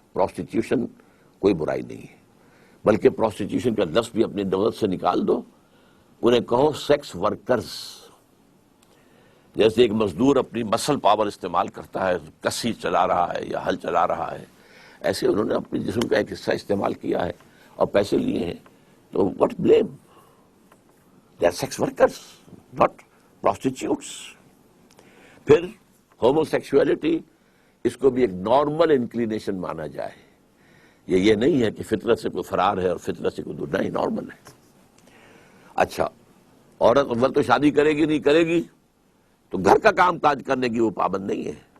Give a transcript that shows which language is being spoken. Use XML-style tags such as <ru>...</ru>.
<ur>Prostitution کوئی برائی نہیں ہے، بلکہ پروسٹیٹیوشن کا لفظ بھی اپنی دولت سے نکال دو، انہیں کہو سیکس ورکرز. جیسے ایک مزدور اپنی مسل پاور استعمال کرتا ہے، کسی چلا رہا ہے یا ہل چلا رہا ہے، ایسے انہوں نے اپنے جسم کا ایک حصہ استعمال کیا ہے اور پیسے لیے ہیں.</ur> <en>تو what blame? They are sex workers not prostitutes.</en> <ur>پھر ہومو سیکسولیٹی، اس کو بھی ایک نارمل انکلینیشن مانا جائے. یہ نہیں ہے کہ فطرت سے کوئی فرار ہے اور فطرت سے کوئی دور، نہیں، نارمل ہے. اچھا، عورت اول تو شادی کرے گی نہیں کرے گی تو گھر کا کام کاج کرنے کی وہ پابند نہیں ہے.</ur>